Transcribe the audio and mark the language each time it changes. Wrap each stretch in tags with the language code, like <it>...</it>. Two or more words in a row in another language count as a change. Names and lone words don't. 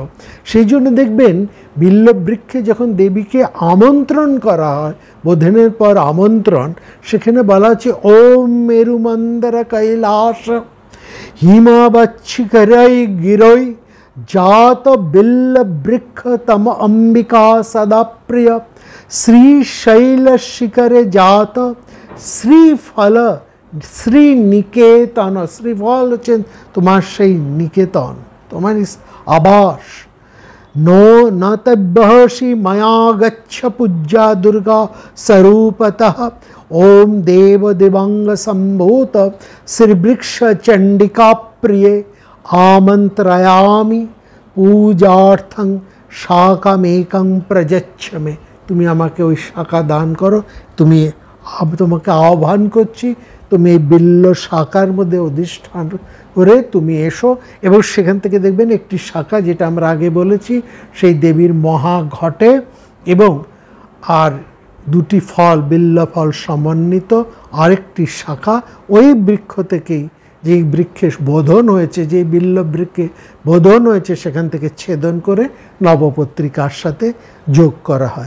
<bn>সেই জন্য দেখবেন বিল্লবৃক্ষে যখন দেবীকে আমন্ত্রণ করা হয়, বোধনের পর আমন্ত্রণ, সেখানে বলা হচ্ছে</bn> <sa>ওম মেরুমন্দর কৈলাস হিমাবচ্ছিকরৈ গিরৈ জাত বিল্লবৃক্ষ তম অম্বিকা সদা প্রিয় শ্রীশৈল শিখরে জাত শ্রীফল শ্রীনিকেতন।</sa> <bn>শ্রীফল হচ্ছেন তোমার সেই নিকেতন, তোমার আবাস।</bn> <sa>नो न तद्बहषि मया गच्छ पूज्या दुर्गा स्वरूपतः ओम देव दिवंग संभूत श्रीवृक्ष चंडिका प्रिये आमंत्रयामि पूजार्थं शाखामेकं प्रयच्छ मे।</sa> <bn>তুমি আমাকে ওই শাখা দান করো, তোমাকে আহ্বান করছি, তুমি এই বিল্ল শাখার মধ্যে অধিষ্ঠান করে তুমি এসো। এবং সেখান থেকে দেখবেন একটি শাখা, যেটা আমরা আগে বলেছি, সেই দেবীর মহা ঘটে এবং আর দুটি ফল, বিল্ল ফল সমন্বিত আরেকটি শাখা ওই বৃক্ষ থেকেই, যেই বৃক্ষে বোধন হয়েছে, যেই বিল্ল বৃক্ষে বোধন হয়েছে, সেখান থেকে ছেদন করে নবপত্রিকার সাথে যোগ করা হয়।</bn>